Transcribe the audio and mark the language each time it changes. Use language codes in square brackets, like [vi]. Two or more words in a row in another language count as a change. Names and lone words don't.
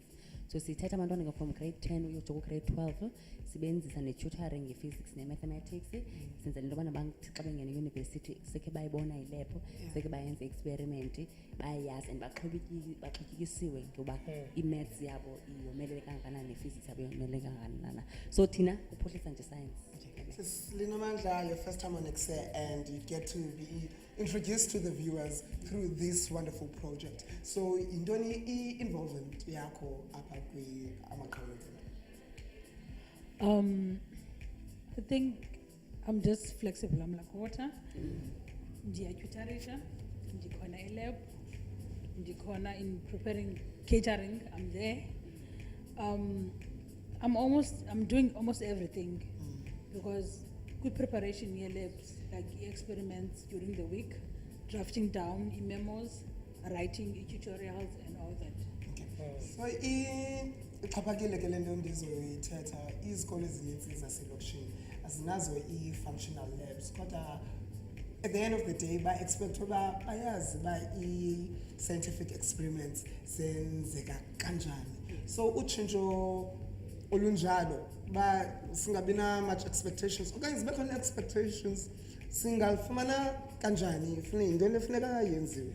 [xh] So sithetha abantwana [en] from grade 10 [xh] uyotsho ku-grade 12 sibenzisa ne-tutoring nge-physics ne-mathematics senzela into yobana bathi xa bengena eyunivesithi sekhe bayibona ilab sekhe bayenza i-experiment bayayazi and baxhotyikisiwe ngoba i-maths yabo yomelele kangakanani ne-physics yabo yomelele kangakanana. So thina kuphuhlisa nje science. Linamandla, [en] your first time on Ekse, and you get to be introduced to the viewers through this wonderful project. So, [xh] indoni involvement yako apa kwi amaqhawe. [en] I think I'm just flexible. I'm like water. [xh] Tutorisha, ndikona lab, ndikona [en] in preparing catering. I'm there. I'm doing almost everything. Because good preparation in labs, like experiments during the week, drafting down memos, writing tutorials and all that. [xh] So ixhaphakile ke le nto ndizoyithetha izikolo ezininzi zaselokishini azinazo i- [en] functional labs [xh] kodwa [en] at the end of the day [xh] ba-expect uba bayazi uba i- [en] scientific experiments [xh] zenzeka kanjani. So utshintsho olunjalo ba singabi na [en] much expectations [xh] okanye zibe khona expectations singalifumana kanjani funa into lefuneka yenziwe